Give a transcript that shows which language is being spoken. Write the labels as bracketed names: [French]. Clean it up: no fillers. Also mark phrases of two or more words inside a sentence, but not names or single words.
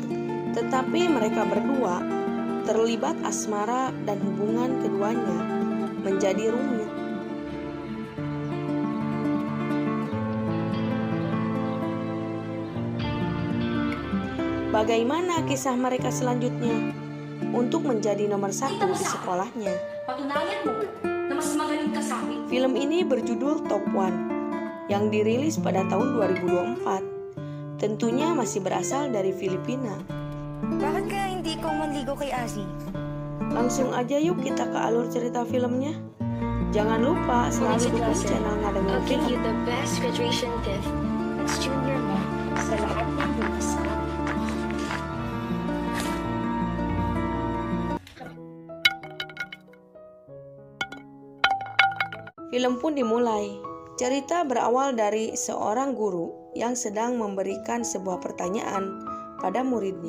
[Indonesian] Tetapi mereka berdua terlibat asmara dan hubungan keduanya menjadi rumit. Bagaimana kisah mereka selanjutnya untuk menjadi nomor 1 di sekolahnya? [Filipino] Patunayan mo na mas magaling ka sa akin. [Indonesian] Film ini berjudul Top One yang dirilis pada tahun 2024. Tentunya masih berasal dari Filipina. [Filipino] Bakit kaya hindi ikaw manligo kay Asi? [Indonesian] Langsung aja yuk kita ke alur cerita filmnya. Jangan lupa selalu dukung channelnya dengan [English] I'll give [Indonesian] film. [English] you the best graduation gift as junior [Filipino] mo sa lahat ng bukas. [Indonesian] Film pun dimulai. Cerita berawal dari seorang guru yang sedang memberikan sebuah pertanyaan pada muridnya.